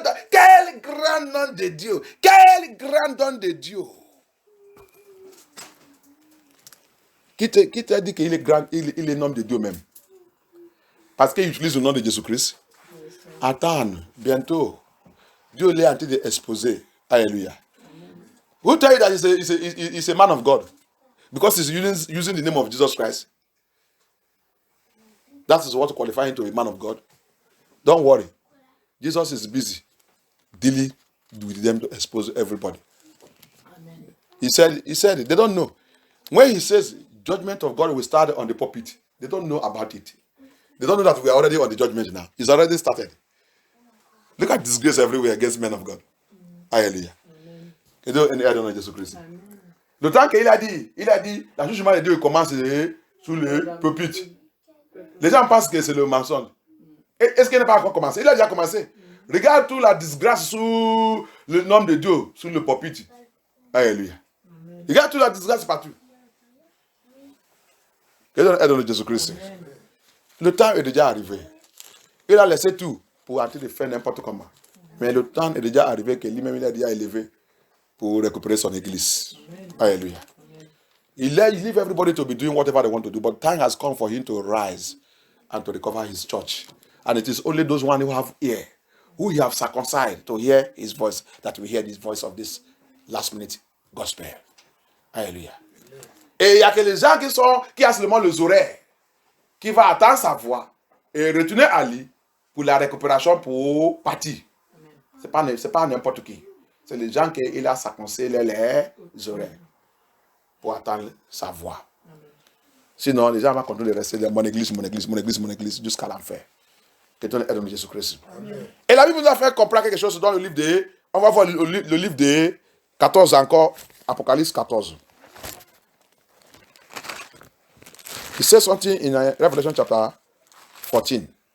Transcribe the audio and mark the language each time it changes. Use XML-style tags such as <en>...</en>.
<fr>Quel grand nom de Dieu. Quel grand nom de Dieu. Qui t'a dit qu'il est grand, il est nom de Dieu même? Parce qu'il utilise le nom de Jésus-Christ. Attends, bientôt. Dieu l'est en train d'exposer. Alléluia.</fr> <en>Who tell you that he's a man of God? Because he's using the name of Jesus Christ. That is what qualifies him to a man of God. Don't worry. Jesus is busy dealing with them to expose everybody. Amen. He said it. They don't know. When he says judgment of God will start on the pulpit, they don't know about it. They don't know that we are already on the judgment now. It's already started. Look at disgrace everywhere against men of God.</en> <fr>Alléluia. Et donc, il a donné Jésus-Christ. Le temps qu'il a dit, la jugement de Dieu commence sous le pulpit. Les gens pensent que c'est le mensonge. Est-ce qu'il n'a pas encore commencé? Il a déjà commencé. Regarde toute la disgrâce sous le nom de Dieu, sous le pulpit. Alléluia. Regarde toute la disgrâce partout. Que Dieu aide de Jésus-Christ. Le temps est déjà arrivé. Il a laissé tout pour arrêter de faire n'importe comment. Mais le temps est déjà arrivé que lui-même il a déjà élevé pour récupérer son église. Alléluia.</fr> <en>He leave everybody to be doing whatever they want to do, but time has come for him to rise and to recover his church. And it is only those one who have ear, who he have circumcised to hear his voice, that we hear this voice of this last minute gospel. Alléluia.</en> <fr>Et il y a que les gens qui ont seulement les oreilles, qui vont attendre sa voix et retourner à lui pour la récupération pour partir. C'est pas n'importe qui. C'est les gens qui ont circoncisé les oreilles pour attendre sa voix. Sinon, les gens vont continuer de rester dans mon église jusqu'à l'enfer. Que Dieu aide Jésus-Christ. Et la Bible nous a fait comprendre quelque chose dans le livre de... On va voir le livre de 14 encore, Apocalypse 14.</fr> <en>He says something in Revelation chapter 14.</en>